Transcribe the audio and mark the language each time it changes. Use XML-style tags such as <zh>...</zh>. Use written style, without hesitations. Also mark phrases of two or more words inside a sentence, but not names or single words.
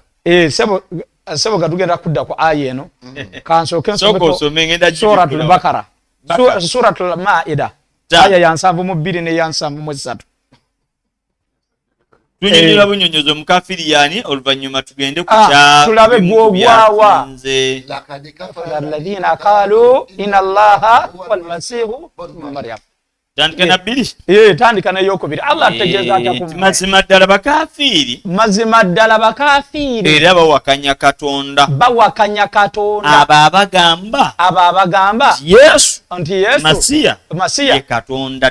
<lg>sebo gatugenda kudda ku aya eno kansooke Suratul Bakara Suratul Maida aya ya 7:2 ne ya 7:3 tunyonyola bunyonyozo mukafiri yani oluvannyuma tugende ku kya tulabe gwogwawa</lg> <ar>الذين قالوا إن الله والمسيح مريم</ar> <lg>tandika na bbiri tandika n'eyokubiri Allah ategeeza atya ku mazima ddala bakafiri era bawakanya Katonda abo abagamba Yesu nti Yesu Masiya ye Katonda</lg>